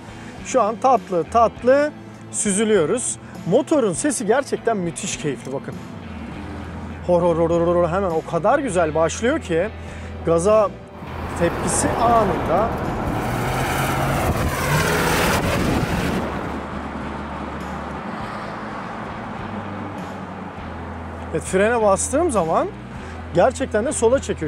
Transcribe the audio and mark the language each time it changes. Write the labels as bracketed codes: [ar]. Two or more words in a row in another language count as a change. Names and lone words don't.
[tr] Şu an tatlı tatlı süzülüyoruz. Motorun sesi gerçekten müthiş keyifli bakın. Hor hor hor hor hor hemen o kadar güzel başlıyor ki gaza tepkisi anında. Evet, frene bastığım zaman gerçekten de sola çekiyor.